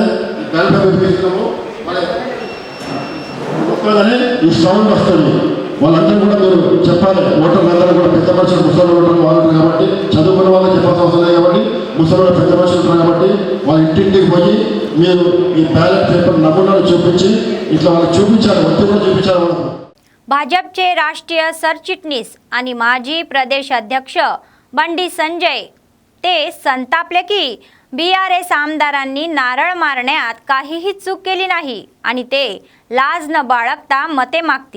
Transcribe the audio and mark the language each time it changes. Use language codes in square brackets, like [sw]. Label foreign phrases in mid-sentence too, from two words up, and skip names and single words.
[te] ఈ బ్యాలెట్ పేపర్ తీసుకున్నాము ఒక్కగానే ఈ సౌండ్ వస్తుంది. వాళ్ళందరూ కూడా మీరు చెప్పాలి. ఓటర్లందరూ కూడా పెద్ద మనుషులు, ముసలి ఓటర్లు వాళ్ళు కాబట్టి, చదువుకున్న వాళ్ళకి చెప్పాల్సిన అవసరం లేదు కాబట్టి, ముసలి వాళ్ళు పెద్ద మనుషులు ఉంటారు కాబట్టి వాళ్ళ ఇంటింటికి పోయి మీరు ఈ బ్యాలెట్ పేపర్ నమూనాలు చూపించి ఇట్లా వాళ్ళకి చూపించాలి, ఒత్తి కూడా చూపించాలి వాళ్ళకు. [mr] भाजपचे राष्ट्रीय सरचिटणीस आणि माजी प्रदेश अध्यक्ष बंडी संजय ते संतापले की BRS आमदारांनी नारळ मारण्यात काहीही चूक केली नाही आणि ते लाज न बाळगता मते मागतील.